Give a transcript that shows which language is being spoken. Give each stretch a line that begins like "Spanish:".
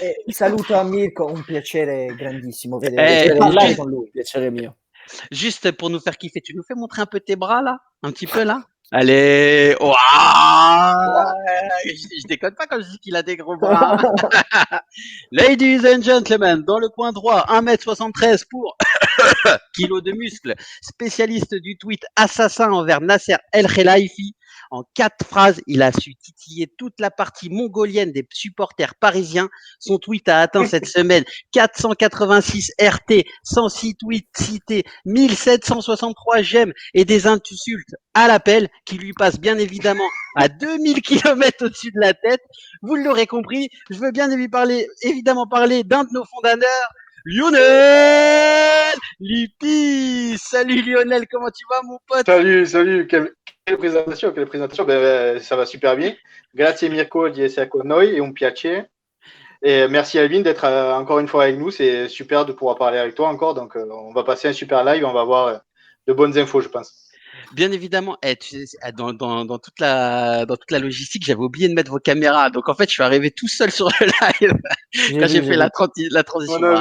Italian: Saluto a Mirko, un piacere grandissimo vedere parlare con lui. Piacere mio.
French: Juste pour nous faire kiffer, tu nous fais montrer un peu tes bras là? Un petit peu là? Allez! Ouah! Je déconne pas quand je dis qu'il a des gros bras.
English: Ladies and gentlemen,
French: dans le coin droit, 1m73 pour kilos de muscles, spécialiste du tweet assassin envers Nasser El Khelaifi. En 4 phrases, il a su titiller toute la partie mongolienne des supporters parisiens. Son tweet a atteint cette semaine 486 RT, 106 tweets cités, 1763 j'aime et des insultes à l'appel qui lui passent bien évidemment à 2000 km au-dessus de la tête. Vous l'aurez compris, je veux bien évidemment parler d'un de nos fondateurs, Lionel Lippi. Salut Lionel, comment tu vas mon pote? Salut, quelle présentation, ça va super bien.
Italian: Grazie Mirko di essere con noi, è un piacere.
French: Et merci Alvin d'être encore une fois avec nous, c'est super de pouvoir parler avec toi encore, donc on va passer un super live, on va avoir de bonnes infos je pense. Bien évidemment, tu sais, dans toute la logistique, j'avais oublié de mettre vos caméras. Donc en fait, je suis arrivé tout seul sur le live quand j'ai fait la transition.